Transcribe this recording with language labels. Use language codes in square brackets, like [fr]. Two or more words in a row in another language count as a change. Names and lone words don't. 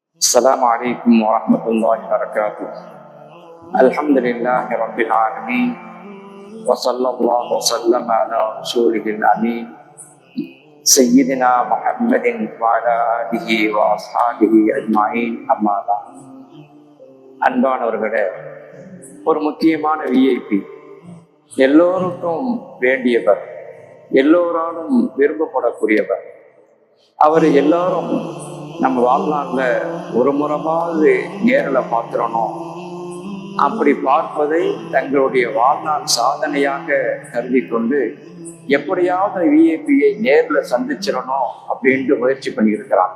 [ar] السلام عليكم ورحمة الله وبركاته. الحمد لله رب العالمين وصلى الله وسلم على رسوله الأمين سيدنا محمد وعلى آله وأصحابه أجمعين أما بعد. [ta] அன்பானவர்களே, ஒரு முக்கியமான விஐபி, எல்லோருக்கும் வேண்டியவர், எல்லோராலும் விரும்பப்படக்கூடியவர். அவர் எல்லாரும் நம்ம வாழ்நாளில் ஒரு முறையாவது நேரில் பார்த்துடணும், அப்படி பார்ப்பதை தங்களுடைய வாழ்நாள் சாதனையாக கருதி கொண்டு எப்படியாவது விஐபியை நேரில் சந்திச்சிடணும் அப்படின்ட்டு முயற்சி பண்ணியிருக்கிறாங்க.